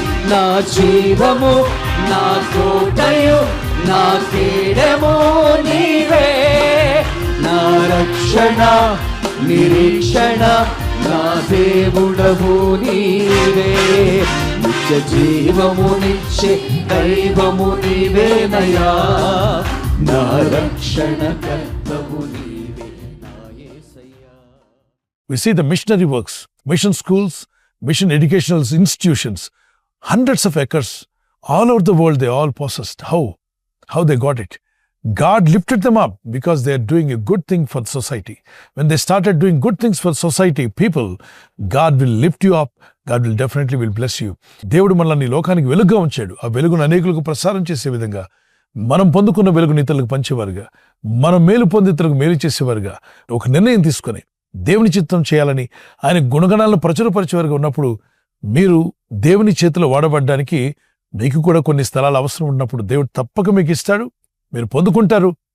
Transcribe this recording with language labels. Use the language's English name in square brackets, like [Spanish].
[Telugu] నా జీవము నా కోటయు నా కేడము నీవే, నా రక్షణ నిరీక్షణ నా దేవుడవు నీవే. నిత్య జీవమునిచ్చే దైవము నీవేనయా, నా రక్షణ కర్తవు నీవే నా యేసయ్యా. [English] We see the missionary works, mission schools, mission educational institutions, hundreds of acres all over the world, they all possessed. How they got it? God lifted them up because they are doing a good thing for society. When they started doing good things for society, people, God will lift you up. God will definitely will bless you. [Telugu] దేవుడు మనల్ని లోకానికి వెలుగుగా ఉంచాడు. ఆ వెలుగును అనేకులకు ప్రసారం చేసే విధంగా, మనం పొందుకున్న వెలుగుని ఇతరులకు పంచేవారుగా, మనం మేలు పొంది ఇతరులకు మేలు చేసేవారుగా ఒక నిర్ణయం తీసుకొని దేవుని చిత్తం చేయాలని, ఆయన గుణగణాలను ప్రచురపరిచేవారుగా ఉన్నప్పుడు, మీరు దేవుని చేతిలో వాడబడ్డానికి మీకు కూడా కొన్ని స్థలాలు అవసరం ఉన్నప్పుడు దేవుడు తప్పక మీకు ఇస్తాడు. మీరు పొందుకుంటారు.